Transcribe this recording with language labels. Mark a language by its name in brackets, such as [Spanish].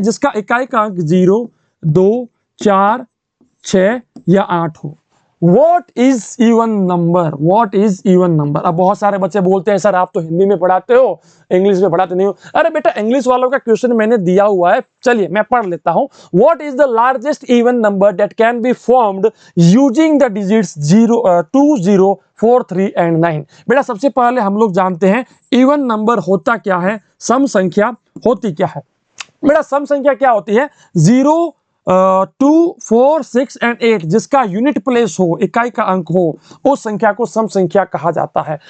[Hindi] जिसका इकाई का अंक 0, 2, 4, 6 या 8 हो। [English] What is even number? What is even number? [Hindi] अब बहुत सारे बच्चे बोलते हैं सर आप तो हिंदी में पढ़ाते हो, इंग्लिश में पढ़ाते नहीं हो। अरे बेटा इंग्लिश वालों का क्वेश्चन मैंने दिया हुआ है, चलिए मैं पढ़ लेता हूं। [English] What is the largest even number that can be formed using the digits 0, 2, 0, 4, 3 and 9? [Hindi] बेटा सबसे पहले हम लोग जानते हैं इवन नंबर होता क्या है, सम संख्या होती क्या है। बेटा सम संख्या क्या होती है? 0, 2, 4, 6 एंड 8 जिसका यूनिट प्लेस हो, इकाई का अंक हो, उस संख्या को सम संख्या कहा जाता है।